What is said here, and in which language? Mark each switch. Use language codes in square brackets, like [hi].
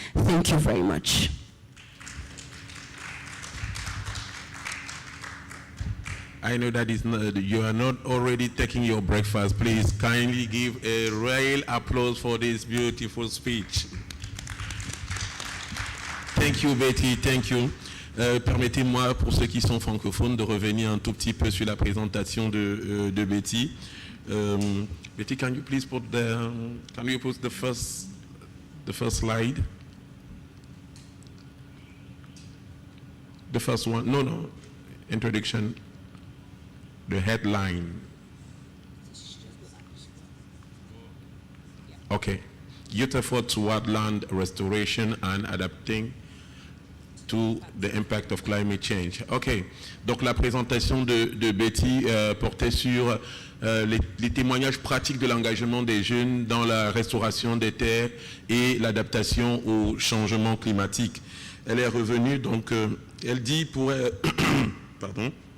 [en] Thank you very much. I know that you are not already taking your breakfast. Please kindly give a real applause for this beautiful speech. Thank you, Betty. Thank you. [fr] Permettez-moi, pour ceux qui sont francophones, de revenir un tout petit peu sur la présentation de Betty. [en] Betty, can you please put the first slide? The first one. No. Introduction. The headline. Okay. Youth effort toward land restoration and adapting to the impact of climate change. OK. [fr] Donc la présentation de Betty portait sur les témoignages pratiques de l'engagement des jeunes dans la restauration des terres et l'adaptation au changement climatique. Elle est revenue, donc elle dit pour... pardon.